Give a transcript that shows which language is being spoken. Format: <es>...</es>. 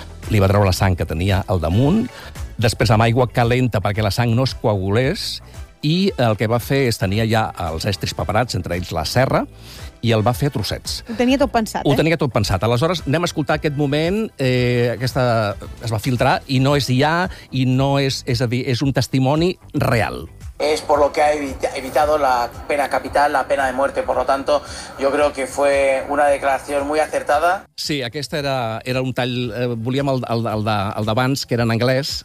<ca>li va treure la sang que tenia al damunt, després amb aigua calenta perquè la sang no es coagulés, i el que va fer és tenir ja els estris preparats, entre ells la serra, i el va fer a trossets. Ho tenia tot pensat, Ho tenia tot pensat. Aleshores, anem a escoltar aquest moment, aquesta es va filtrar, i no és ja, i no és... És a dir, és un testimoni real.</ca> <es>Es por lo que ha evitado la pena capital, la pena de muerte. Por lo tanto, yo creo que fue una declaración muy acertada.</es> <ca>Sí, aquesta era un tall... volíem el d'abans, que era en anglès.</ca>